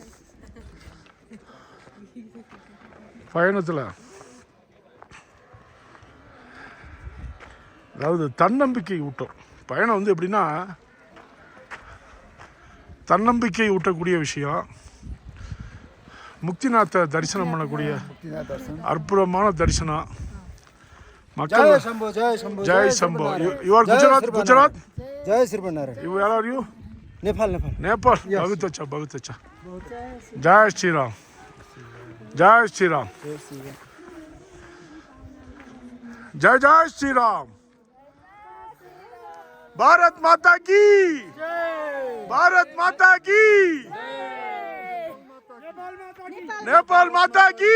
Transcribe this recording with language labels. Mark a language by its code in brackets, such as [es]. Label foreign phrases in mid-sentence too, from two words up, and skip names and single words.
[ta] பயணத்தில் அதாவது தன்னம்பிக்கை ஊட்டும். பயணம் வந்து எப்படின்னா தன்னம்பிக்கை ஊட்டக்கூடிய விஷயம். முக்திநாத்தை தரிசனம் பண்ணக்கூடிய அற்புதமான தரிசனம். மக்கள் [hi] जय शंभो जय शंभो जय शंभो. [en] you are Gujarat. [hi] जय श्रीमनारायण [en] you where are you? [hi] नेपाल नेपाल नेपाल. बहुत अच्छा. जय श्री राम. जय श्री राम. जय जय श्री राम. भारत माता की. भारत माता की. नेपाल माता की.